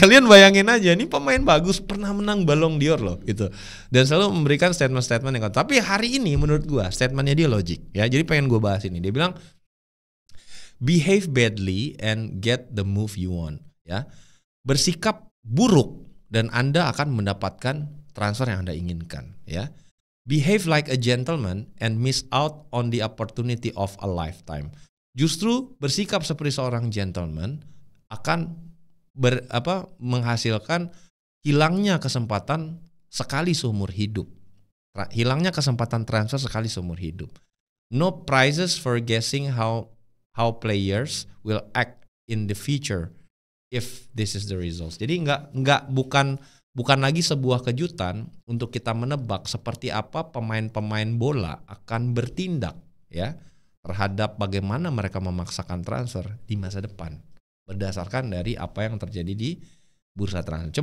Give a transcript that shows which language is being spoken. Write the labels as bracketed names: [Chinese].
[Indonesian] Kalian bayangin aja, ini pemain bagus, pernah menang Ballon d'Or loh gitu, dan selalu memberikan statement-statement yang tapi hari ini menurut gua statementnya dia logik ya. Jadi pengen gua bahas ini. Dia bilang [English] behave badly and get the move you want [Indonesian] ya. Bersikap buruk dan Anda akan mendapatkan transfer yang Anda inginkan ya. [English] Behave like a gentleman and miss out on the opportunity of a lifetime. [Indonesian] Justru bersikap seperti seorang gentleman akan menghasilkan hilangnya kesempatan sekali seumur hidup. Hilangnya kesempatan transfer sekali seumur hidup. [English] No prizes for guessing how players will act in the future if this is the results. [Indonesian] Jadi bukan lagi sebuah kejutan untuk kita menebak seperti apa pemain-pemain bola akan bertindak ya terhadap bagaimana mereka memaksakan transfer di masa depan berdasarkan dari apa yang terjadi di bursa transfer.